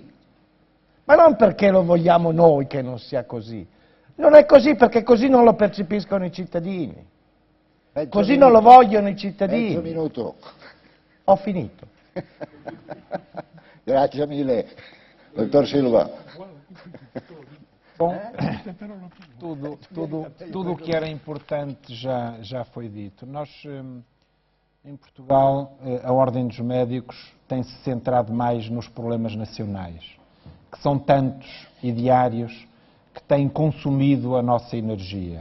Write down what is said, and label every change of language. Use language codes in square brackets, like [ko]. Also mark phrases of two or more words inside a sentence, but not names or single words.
[it] Ma non perché lo vogliamo noi che non sia così. Non è così perché così non lo percepiscono i cittadini. Così non lo vogliono i cittadini. Mezzo minuto. Ho finito. Grazie mille. Dottor Silva. [pt] Bom, tudo o que era importante já foi dito. Nós, em Portugal, a Ordem dos Médicos tem-se centrado mais nos problemas nacionais, que são tantos e diários, que têm consumido a nossa energia.